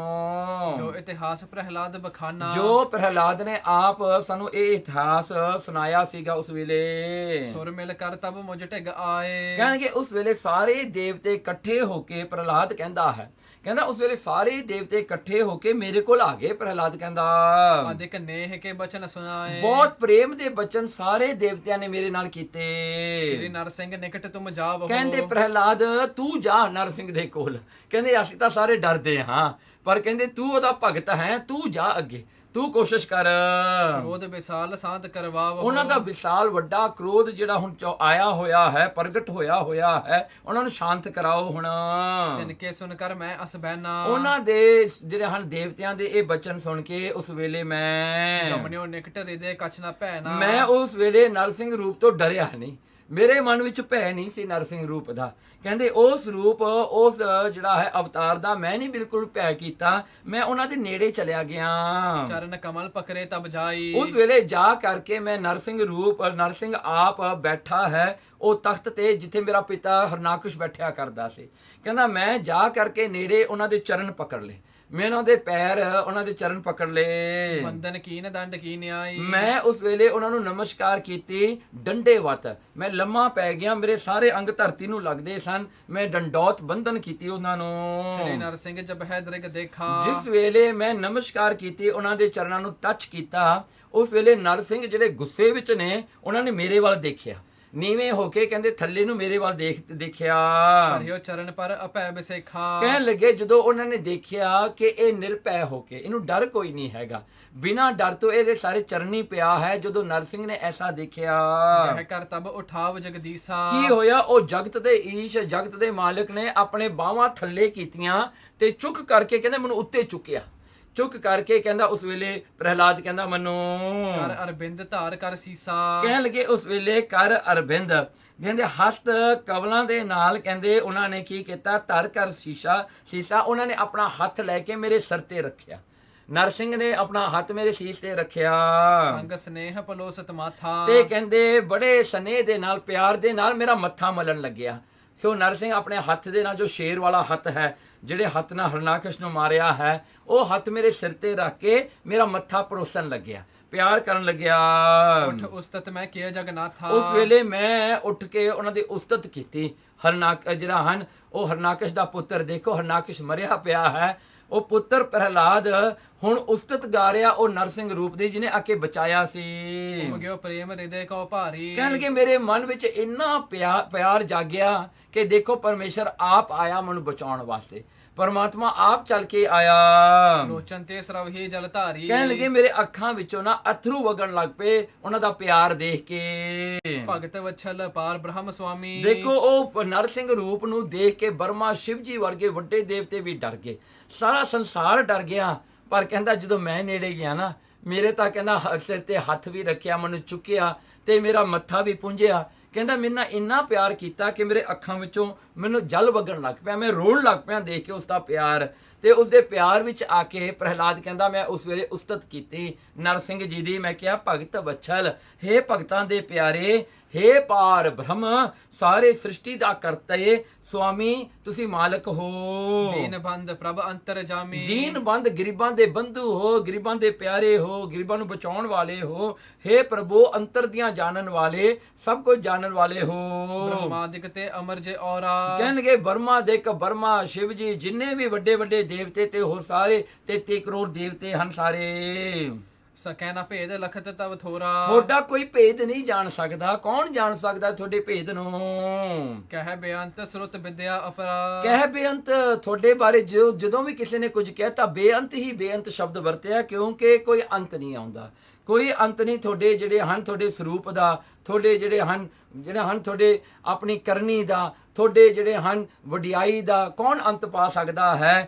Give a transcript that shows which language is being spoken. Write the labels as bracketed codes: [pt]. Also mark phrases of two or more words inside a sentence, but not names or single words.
[hi] जो इतिहास प्रहलाद बखाना, [pa] ਜੋ ਪ੍ਰਹਿਲਾਦ ਨੇ ਆਪ ਸਾਨੂੰ ਇਹ ਇਤਿਹਾਸ ਸੁਣਾਇਆ ਸੀਗਾ ਉਸ ਵੇਲੇ। [hi] सुर मिल कर तब मुझ ढिग आए, [pa] ਕਹਿਣਗੇ ਉਸ ਵੇਲੇ ਸਾਰੇ ਦੇਵਤੇ ਇਕੱਠੇ ਹੋ ਕੇ ਪ੍ਰਹਿਲਾਦ ਕਹਿੰਦਾ ਹੈ, ਕਹਿੰਦਾ ਉਸ ਵੇਲੇ ਸਾਰੇ ਦੇਵਤੇ ਇਕੱਠੇ ਹੋ ਕੇ ਮੇਰੇ ਕੋਲ ਆ ਗਏ। ਪ੍ਰਹਿਲਾਦ ਕਹਿੰਦਾ [hi] अधिक नेह के बचन सुनाए, [pa] ਬਹੁਤ ਪ੍ਰੇਮ ਦੇ ਬਚਨ ਸਾਰੇ ਦੇਵਤਿਆਂ ਨੇ ਮੇਰੇ ਨਾਲ ਕੀਤੇ। [hi] श्री नरसिंह निकट तुम जाओ, [pa] ਕਹਿੰਦੇ ਪ੍ਰਹਿਲਾਦ ਤੂੰ ਜਾ ਨਰਸਿੰਘ ਦੇ ਕੋਲ। ਕਹਿੰਦੇ ਅਸੀਂ ਤਾਂ ਸਾਰੇ ਡਰਦੇ ਹਾਂ, ਪਰ ਕਹਿੰਦੇ ਤੂੰ ਉਹਦਾ ਭਗਤ ਹੈ, ਤੂੰ ਜਾ ਅੱਗੇ, ਤੂੰ ਕੋਸ਼ਿਸ਼ ਕਰ। [hi] क्रोध विशाल शांत करवाओ, [pa] ਉਹਨਾਂ ਦਾ ਵਿਸ਼ਾਲ ਵੱਡਾ ਕ੍ਰੋਧ ਜਿਹੜਾ ਹੁਣ ਆਇਆ ਹੋਇਆ ਹੈ, ਪ੍ਰਗਟ ਹੋਇਆ ਹੈ, ਉਹਨਾਂ ਨੂੰ ਸ਼ਾਂਤ ਕਰਾਓ ਹੁਣ। [hi] तिनके सुनकर मैं अस बहना, [pa] ਉਹਨਾਂ ਦੇ ਜਿਹੜੇ ਹਨ ਦੇਵਤਿਆਂ ਦੇ ਇਹ ਬਚਨ ਸੁਣ ਕੇ ਉਸ ਵੇਲੇ ਮੈਂ [hi] गमनियो निकट हृदय कछ न पैना, [pa] ਮੈਂ ਉਸ ਵੇਲੇ ਨਰਸਿੰਘ ਰੂਪ ਤੋਂ ਡਰਿਆ ਨਹੀਂ। ਮੇਰੇ ਮਨ ਵਿੱਚ ਭੈ ਨਹੀਂ ਸੀ ਨਰਸਿੰਘ ਰੂਪ ਦਾ। ਕਹਿੰਦੇ ਉਸ ਰੂਪ, ਉਸ ਜਿਹੜਾ ਹੈ ਅਵਤਾਰ ਦਾ ਮੈਂ ਨਹੀਂ ਬਿਲਕੁਲ ਭੈ ਕੀਤਾ। ਮੈਂ ਉਹਨਾਂ ਦੇ ਨੇੜੇ ਚਲਿਆ ਗਿਆ। [hi] चरण कमल पकड़े तब जाई, [pa] ਉਸ ਵੇਲੇ ਜਾ ਕਰਕੇ ਮੈਂ ਨਰਸਿੰਘ ਰੂਪ, ਨਰਸਿੰਘ ਆਪ ਬੈਠਾ ਹੈ ਉਹ ਤਖਤ ਤੇ ਜਿੱਥੇ ਮੇਰਾ ਪਿਤਾ ਹਰਨਾਕਸ਼ ਬੈਠਿਆ ਕਰਦਾ ਸੀ। ਕਹਿੰਦਾ ਮੈਂ ਜਾ ਕਰਕੇ ਨੇੜੇ ਉਹਨਾਂ ਦੇ ਚਰਨ ਪਕੜ ਲਏ, ਮੈਂ ਉਹਨਾਂ ਦੇ ਪੈਰ, ਉਹਨਾਂ ਦੇ ਚਰਨ ਪਕੜ ਲਏ। [hi] बंधन कीन दंड की न्याई, [pa] ਮੈਂ ਉਸ ਵੇਲੇ ਉਹਨਾਂ ਨੂੰ ਨਮਸਕਾਰ ਕੀਤੀ ਡੰਡੇਵਤ। ਮੈਂ ਲੰਮਾ ਪੈ ਗਿਆ, ਮੇਰੇ ਸਾਰੇ ਅੰਗ ਧਰਤੀ ਨੂੰ ਲੱਗਦੇ ਸਨ। ਮੈਂ ਡੰਡੌਤ ਬੰਧਨ ਕੀਤੀ ਉਹਨਾਂ [hi] श्री [pa] ਨੂੰ। [hi] नरसिंह जब है दृग देखा, [pa] ਜਿਸ ਵੇਲੇ ਮੈਂ ਨਮਸਕਾਰ ਕੀਤੀ, ਉਹਨਾਂ ਦੇ ਚਰਨਾਂ ਨੂੰ ਟੱਚ ਕੀਤਾ, ਉਸ ਵੇਲੇ ਨਰਸਿੰਘ ਜਿਹੜੇ ਗੁੱਸੇ ਵਿੱਚ ਨੇ ਉਹਨਾਂ ਨੇ ਮੇਰੇ ਵੱਲ ਦੇਖਿਆ, ਨੀਵੇਂ ਹੋ ਕੇ ਕਹਿੰਦੇ ਥੱਲੇ ਨੂੰ ਮੇਰੇ ਵੱਲ ਦੇਖਿਆ। [hi] हरियो चरण पर अपै बिसेखा, [pa] ਕਹਿਣ ਲੱਗੇ ਜਦੋਂ ਉਹਨਾਂ ਨੇ ਦੇਖਿਆ ਕਿ ਇਹ ਨਿਰਭੈ ਹੋ ਕੇ, ਇਹਨੂੰ ਡਰ ਕੋਈ ਨਹੀਂ ਹੈਗਾ, ਬਿਨਾਂ ਡਰ ਤੋਂ ਇਹਦੇ ਸਾਰੇ ਚਰਨੀ ਪਿਆ ਹੈ। ਜਦੋਂ ਨਰਸਿੰਘ ਨੇ ਐਸਾ ਦੇਖਿਆ, [hi] कह कर तब उठाव जगदीसा, [pa] ਕੀ ਹੋਇਆ? ਉਹ ਜਗਤ ਦੇ ਈਸ਼, ਜਗਤ ਦੇ ਮਾਲਕ ਨੇ ਆਪਣੇ ਬਾਹਾਂ ਥੱਲੇ ਕੀਤੀਆਂ ਤੇ ਚੁੱਕ ਕਰਕੇ ਕਹਿੰਦੇ ਮੈਨੂੰ ਉੱਤੇ ਚੁੱਕਿਆ। ਚੁੱਕ ਕਰਕੇ ਕਹਿੰਦਾ ਉਸ ਵੇਲੇ ਪ੍ਰਹਿਲਾਦ ਕਹਿੰਦਾ ਮੈਨੂੰ [hi] कर अरविंद धार कर सीसा, [pa] ਕਹਿਣ ਲੱਗੇ ਉਸ ਵੇਲੇ [hi] कर अरविंद, [pa] ਕਹਿੰਦੇ ਹਸਤ ਕਵਲਾਂ ਦੇ ਨਾਲ ਕਹਿੰਦੇ ਉਹਨਾਂ ਨੇ ਕੀ ਕੀਤਾ? [hi] धर कर सीसा [pa] ਉਹਨਾਂ ਨੇ ਆਪਣਾ ਹੱਥ ਲੈ ਕੇ ਮੇਰੇ ਸਿਰ ਤੇ ਰੱਖਿਆ। ਨਰਸਿੰਘ ਨੇ ਆਪਣਾ ਹੱਥ ਮੇਰੇ ਸੀਸ ਤੇ ਰੱਖਿਆ [hi] संग स्नेह पलोसत माथा, [pa] ਤੇ ਕਹਿੰਦੇ ਬੜੇ ਸਨੇਹ ਦੇ ਨਾਲ, ਪਿਆਰ ਦੇ ਨਾਲ ਮੇਰਾ ਮੱਥਾ ਮਲਣ ਲੱਗਿਆ। ਸੋ ਨਰਸਿੰਘ ਆਪਣੇ ਹੱਥ ਦੇ ਨਾਲ, ਜੋ ਸ਼ੇਰ ਵਾਲਾ ਹੱਥ ਹੈ, ਜਿਹੜੇ ਹੱਥ ਨਾਲ ਹਰਨਾਕਸ਼ ਨੂੰ ਮਾਰਿਆ ਹੈ, ਉਹ ਹੱਥ ਮੇਰੇ ਸਿਰ ਤੇ ਰੱਖ ਕੇ ਮੇਰਾ ਮੱਥਾ ਪਰੋਸਣ ਲੱਗਿਆ, ਪਿਆਰ ਕਰਨ ਲੱਗਿਆ। [hi] उठ उस्तत मैं किए जगन्नाथा, [pa] ਉਸ ਵੇਲੇ ਮੈਂ ਉੱਠ ਕੇ ਉਹਨਾਂ ਦੀ ਉਸਤਤ ਕੀਤੀ। ਜਿਹੜਾ ਹਨ ਉਹ ਹਰਨਾਕਸ਼ ਦਾ ਪੁੱਤਰ, ਦੇਖੋ ਹਰਨਾਕਸ਼ ਮਰਿਆ ਪਿਆ ਹੈ, ਉਹ ਪੁੱਤਰ ਪ੍ਰਹਿਲਾਦ ਹੁਣ ਉਸਤਤ ਗਾ ਰਿਹਾ ਉਹ ਨਰਸਿੰਘ ਰੂਪ ਦੀ ਜਿਹਨੇ ਆ ਕੇ ਬਚਾਇਆ ਸੀ। [hi] उमग्यो प्रेम हृदय को भारी, [pa] ਕਹਿਣ ਲੱਗੇ ਮੇਰੇ ਮਨ ਵਿੱਚ ਇੰਨਾ ਪਿਆਰ ਜਾਗਿਆ ਕਿ ਦੇਖੋ ਪਰਮੇਸ਼ਰ ਆਪ ਆਇਆ ਮੈਨੂੰ ਬਚਾਉਣ ਵਾਸਤੇ, ਪਰਮਾਤਮਾ ਆਪ ਚੱਲ ਕੇ ਆਇਆ। [hi] लोचन ते स्रव ही जल धारी, [pa] ਕਹਿਣ ਲੱਗੇ ਮੇਰੇ ਅੱਖਾਂ ਵਿੱਚੋਂ ਨਾ ਅਥਰੂ ਵਗਣ ਲੱਗ ਪਏ ਉਹਨਾਂ ਦਾ ਪਿਆਰ ਦੇਖ ਕੇ। [hi] भगत वत्सल पार ब्रह्म स्वामी, [pa] ਦੇਖੋ ਉਹ ਨਰਸਿੰਘ ਰੂਪ ਨੂੰ ਦੇਖ ਕੇ ਬਰਮਾ, ਸ਼ਿਵ ਜੀ ਵਰਗੇ ਵੱਡੇ ਦੇਵਤੇ ਵੀ ਡਰ ਗਏ, ਸਾਰਾ ਸੰਸਾਰ ਡਰ ਗਿਆ। ਪਰ ਕਹਿੰਦਾ ਜਦੋਂ ਮੈਂ ਨੇੜੇ ਗਿਆ ਨਾ, ਮੇਰੇ ਤਾਂ ਕਹਿੰਦਾ ਸਿਰ ਤੇ ਹੱਥ ਵੀ ਰੱਖਿਆ, ਮੈਨੂੰ ਚੁੱਕਿਆ ਤੇ ਮੇਰਾ ਮੱਥਾ ਵੀ ਪੂੰਝਿਆ। ਕਹਿੰਦਾ ਮੇਰੇ ਨਾਲ ਇੰਨਾ ਪਿਆਰ ਕੀਤਾ ਕਿ ਮੇਰੇ ਅੱਖਾਂ ਵਿੱਚੋਂ ਮੈਨੂੰ ਜਲ ਵਗਣ ਲੱਗ ਪਿਆ, ਮੈਂ ਰੋਣ ਲੱਗ ਪਿਆ ਦੇਖ ਕੇ ਉਸਦਾ ਪਿਆਰ। ਤੇ ਉਸਦੇ ਪਿਆਰ ਵਿੱਚ ਆ ਕੇ ਪ੍ਰਹਿਲਾਦ ਕਹਿੰਦਾ ਮੈਂ ਉਸ ਵੇਲੇ ਉਸਤਤ ਕੀਤੀ ਨਰਸਿੰਘ ਜੀ ਦੀ। ਮੈਂ ਕਿਹਾ ਭਗਤ ਵਛਲ, ਹੇ ਭਗਤਾਂ ਦੇ ਪਿਆਰੇ, ਹੇ ਪਾਰ ਬ੍ਰਹਮ, ਸਾਰੇ ਸ੍ਰਿਸ਼ਟੀ ਦਾ ਕਰਤੇ ਸੁਆਮੀ, ਤੁਸੀਂ ਮਾਲਕ ਹੋ। [hi] दीन बंद प्रभ अंतर जामी, [pa] ਦੀਨ ਬੰਦ, ਗਰੀਬਾਂ ਦੇ ਬੰਧੂ ਹੋ, ਗਰੀਬਾਂ ਦੇ ਪਿਆਰੇ ਹੋ, ਗਰੀਬਾਂ ਨੂੰ ਬਚਾਉਣ ਵਾਲੇ ਹੋ। ਹੇ ਪ੍ਰਭੂ, ਅੰਤਰ ਦੀਆਂ ਜਾਣਨ ਵਾਲੇ, ਸਭ ਕੁਝ ਜਾਣਨ ਵਾਲੇ ਹੋ। [hi] ब्रह्मादिक ते अमर जे औरा, [pa] ਕਹਿਣਗੇ ਬਰਮਾ ਦੇਖ, ਬਰਮਾ, ਸ਼ਿਵ ਜੀ, ਜਿੰਨੇ ਵੀ ਵੱਡੇ ਵੱਡੇ ਦੇਵਤੇ ਤੇ ਹੋਰ ਸਾਰੇ 33 ਕਰੋੜ ਦੇਵਤੇ ਹਨ ਸਾਰੇ, [hi] सकै न भेद लखत तब थोरा, [pa] ਤੁਹਾਡਾ ਕੋਈ ਭੇਦ ਨਹੀਂ ਜਾਣ ਸਕਦਾ। ਕੌਣ ਜਾਣ ਸਕਦਾ ਤੁਹਾਡੇ ਭੇਦ ਨੂੰ? [hi] कह बेअंत श्रुत विद्या अपरा, [pa] ਕਹਿ ਬੇਅੰਤ, ਤੁਹਾਡੇ ਬਾਰੇ ਜਦੋਂ ਵੀ ਕਿਸੇ ਨੇ ਕੁਝ ਕਿਹਾ ਤਾਂ ਬੇਅੰਤ ਹੀ ਬੇਅੰਤ ਸ਼ਬਦ ਵਰਤਿਆ, ਕਿਉਂਕਿ ਕੋਈ ਅੰਤ ਨਹੀਂ ਆਉਂਦਾ, ਕੋਈ ਅੰਤ ਨਹੀਂ ਤੁਹਾਡੇ ਜਿਹੜੇ ਹਨ, ਤੁਹਾਡੇ ਸਰੂਪ ਦਾ, ਤੁਹਾਡੇ ਜਿਹੜੇ ਹਨ ਤੁਹਾਡੇ ਆਪਣੀ ਕਰਨੀ ਦਾ, ਤੁਹਾਡੇ ਜਿਹੜੇ ਹਨ ਵਡਿਆਈ ਦਾ, ਕੌਣ ਅੰਤ ਪਾ ਸਕਦਾ ਹੈ?